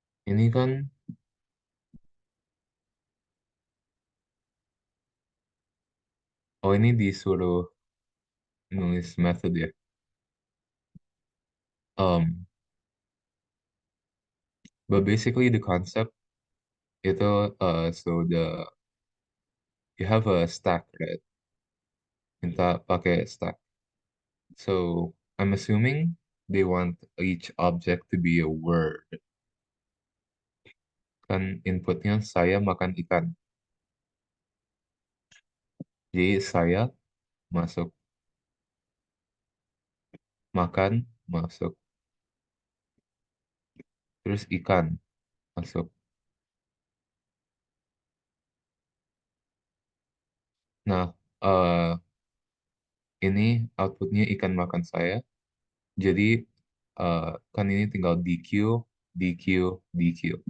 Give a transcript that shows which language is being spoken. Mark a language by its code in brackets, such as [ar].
[id] Ini kan, oh ini disuruh nulis method ya. [en] But basically the concept [id] itu [en] so you have a stack, right? [id] Minta pakai stack. [en] So I'm assuming they want each object to be a word. [id] Kan inputnya saya makan ikan. Jadi saya masuk, makan masuk, terus ikan masuk. Nah, ini outputnya ikan makan saya. Jadi kan ini tinggal DQ, DQ, DQ.